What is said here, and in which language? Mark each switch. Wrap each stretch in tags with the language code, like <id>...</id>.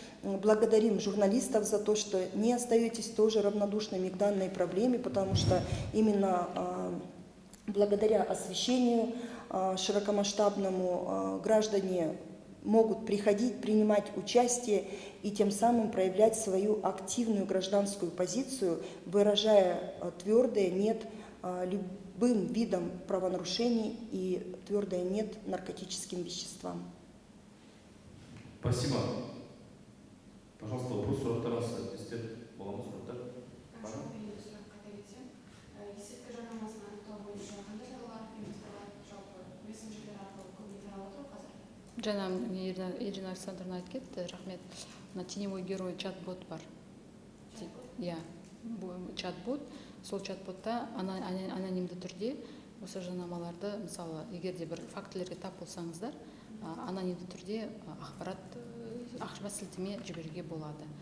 <ru>Благодарим журналистов за то, что не остаетесь тоже равнодушными к данной проблеме, потому что именно благодаря освещению широкомасштабному граждане могут приходить, принимать участие и тем самым проявлять свою активную гражданскую позицию, выражая твердое «нет» любым видам правонарушений и твердое «нет» наркотическим веществам. Спасибо. Пожалуйста, вопрос</ru> <kk>сұрақтарыңыз сіздер бола ма сұрақтар? Жаңа Ирина Александровна айтып кетті, рахмет. Мына</kk> <ru>теневой герой</ru> <kk>чат-бот бар. Иә, чат-бот. Сол чат-ботта анонимді түрде осы жарнамаларды, мысалы, егер де бір фактілерге тап болсаңыздар, анонимді түрде ақпарат сілтеме жіберуге болады.</kk>